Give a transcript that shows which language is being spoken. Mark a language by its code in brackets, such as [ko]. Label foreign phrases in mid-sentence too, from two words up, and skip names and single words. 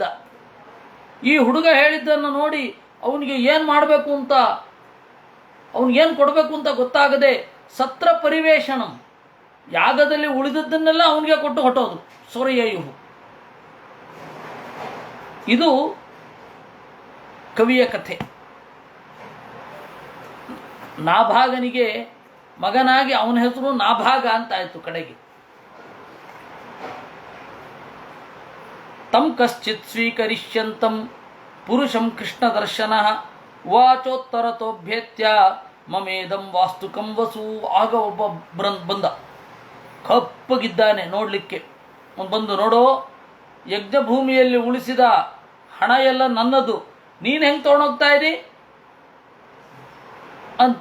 [kn] ಈ ಹುಡುಗ ಹೇಳಿದ್ದನ್ನು ನೋಡಿ ಅವನಿಗೆ ಏನು ಮಾಡಬೇಕು ಅಂತ, ಅವನಿಗೇನು ಕೊಡಬೇಕು ಅಂತ ಗೊತ್ತಾಗದೆ [sa] ಸತ್ರ ಪರಿವೇಷಣಂ, [kn] ಯಾಗದಲ್ಲಿ ಉಳಿದದ್ದನ್ನೆಲ್ಲ ಅವನಿಗೆ ಕೊಟ್ಟು ಹೊಟ್ಟೋದು. ಸೊರೆಯುಹು. ಇದು ಕವಿಯ ಕಥೆ. ನಾಭಾಗನಿಗೆ ಮಗನಾಗಿ ಅವನ ಹೆಸರು ನಾಭಾಗ ಅಂತಾಯಿತು ಕಡೆಗೆ. [sa] ತಂ ಕಶ್ಚಿತ್ ಸ್ವೀಕರಿಷ್ಯಂತಂ ಪುರುಷಂ ಕೃಷ್ಣದರ್ಶನ ವಾಚೋತ್ತರತೋಭ್ಯೇತ್ಯ ಮಮೇದಂ ವಾಸ್ತುಕಂ ವಸು. [kn] ಆಗ ಒಬ್ಬ ಬಂದ, ಕಪ್ಪಗಿದ್ದಾನೆ ನೋಡಲಿಕ್ಕೆ. ಬಂದು, ನೋಡೋ, ಯಜ್ಞಭೂಮಿಯಲ್ಲಿ ಉಳಿಸಿದ ಹಣ ಎಲ್ಲ ನನ್ನದು, ನೀನು ಹೆಂಗೆ ತೊಗೊಂಡೋಗ್ತಾ ಇದ್ದೀ ಅಂತ.